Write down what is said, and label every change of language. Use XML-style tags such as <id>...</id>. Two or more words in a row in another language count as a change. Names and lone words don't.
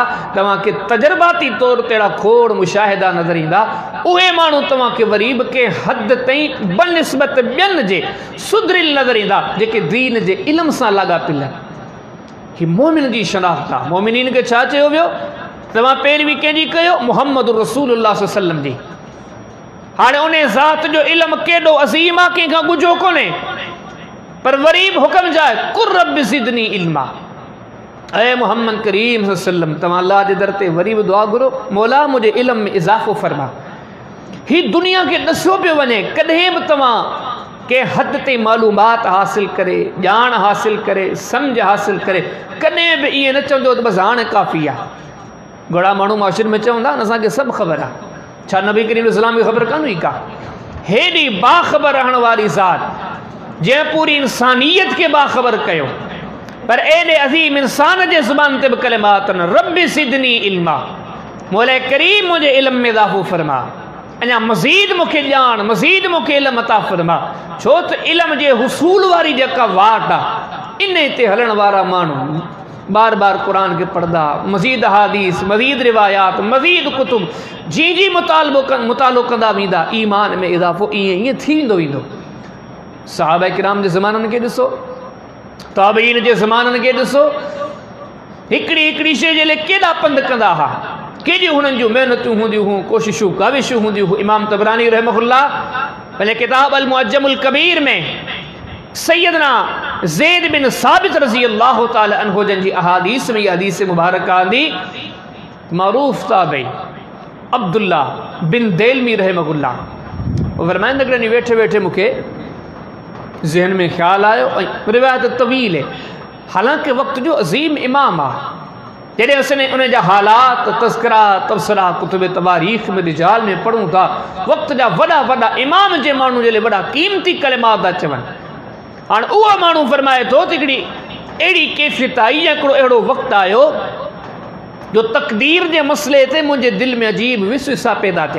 <sd>तव्हांखे तजर्बाती तौर ते अहिड़ा खोड़ मुशाहिदा नज़र ईंदा। उहे माण्हू तव्हांखे वरी बि कंहिं हद ताईं बनिस्बत ॿियनि जे सुधरियल नज़र ईंदा जेके दीन जे इल्म सां लाॻापियल आहिनि। ही मोमिन जी शनाख्त आहे। मोमिनीन खे छा चयो वियो? तव्हां पैरवी कंहिंजी कयो? मुहम्मद रसूलुल्लाह</sd> <ar>صلى الله عليه وسلم</ar> <sd>जी। हाणे उन ज़ात जो इल्म केॾो अज़ीम आहे, कंहिंखां ॻुझो कोन्हे, पर वरी बि हुक्म जाए</sd> <ar>قل رب زدني علما.</ar> <sd>ऐ मोहम्मद करीम</sd> <ar>صلى الله عليه وسلم</ar> <sd>तव्हां अल्लाह जे दर ते वरी बि दुआ घुरो, मौला मुंहिंजे इल्म में इज़ाफ़ो फरमा। ही दुनिया खे ॾसियो पियो वञे कॾहिं बि तव्हां कंहिं हद ते मालूमात हासिल करे, ॼाण हासिल करे, सम्झ हासिल करे, कॾहिं बि ईअं न चवंदो त बसि हाणे काफ़ी आहे। घणा माण्हू माशरे में चवंदा न असांखे सभु ख़बर आहे, छा नबी करीम इस्लाम खे ख़बर कान हुई का? हेॾी बाख़बर रहण वारी ज़ात जंहिं पूरी इंसानियत के बाख़बर कयो, पर एॾे अज़ीम इंसान जे ज़ुबान ते बि कलिमात न,</sd> <ar>رب زدني علما,</ar> <sd>मौला करीम मुंहिंजे इल्म में इज़ाफ़ो फरमा, अञा मज़ीद मूंखे ॼाण, मज़ीद मूंखे इल्म अता फरमा। छो त इल्म जे हुसूल वारी जेका वाट आहे इन ते हलण वारा माण्हू बार बार कुरान के पढ़दा, मज़ीद हादीस, मज़ीद रिवायात, मज़ीद कुतुब जी जी मुतालो कंदा वेंदा, ईमान में इज़ाफ़ो ईअं ईअं थी वेंदो वेंदो। सहाबा किराम जे ज़माननि खे ॾिसो, ताबईन जे ज़माननि खे ॾिसो, हिकिड़ी हिकिड़ी शइ जे लाइ केॾा पंध कंदा हुआ, केॾियूं हुननि जूं महिनतूं हूंदियूं हुयूं, कोशिशूं काविशूं हूंदियूं हुयूं। इमाम तबरानी रहमहुल्लाह पंहिंजे किताब अल मुअज्जमुल कबीर में सैयदना ज़ैद बिन साबित</sd> <ar>رضي الله تعالى عنه</ar> <sd>जन जी अहादीस में, हदीस मुबारक आंदी, मारूफ ताबई अब्दुल्ला बिन देलमी रहमहुल्लाह फरमाइंदा कि वेठे वेठे मूंखे ज़हन में ख्याल आयो, रिवायत तवील है, हालांकि वक्त जो अजीम इमाम आ, जॾहिं असां उन जा हालात तज़किरा तबसरा कुतुब तवारीख़ में रिजाल में पढ़ूं था, वक्त जा वॾा वॾा इमाम जे माण्हू जे लाइ वॾा क़ीमती कलिमात था चवनि। हाणे उहो माण्हू फरमाए थो त हिकिड़ी अहिड़ी कैफ़ियत आई या हिकिड़ो अहिड़ो वक़्तु आयो जो तक़दीर जे मसइले ते मुंहिंजे दिलि में अजीब विसविसा पैदा थिया।</sd>